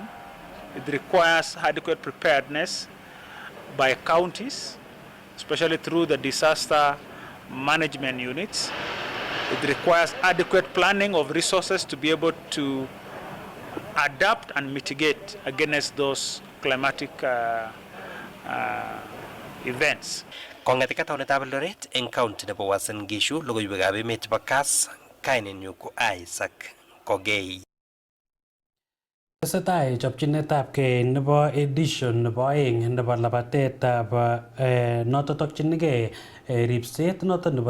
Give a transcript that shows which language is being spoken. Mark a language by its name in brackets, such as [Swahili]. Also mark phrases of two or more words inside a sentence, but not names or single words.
[English] It requires adequate preparedness by counties, especially through the disaster management units. It requires adequate planning of resources to be able to adapt and mitigate against those climatic events. [Kalenjin] Kong'etika taunetab Eldoret eng county nebo Uasin Gishu, logoiwekab emet chebo KASS, kainenyu ko Isaac Kogei. Tesetai chopchinetab kei nebo edition nebo aeng nebo labatetab noto tokchinigei ripset noto nebo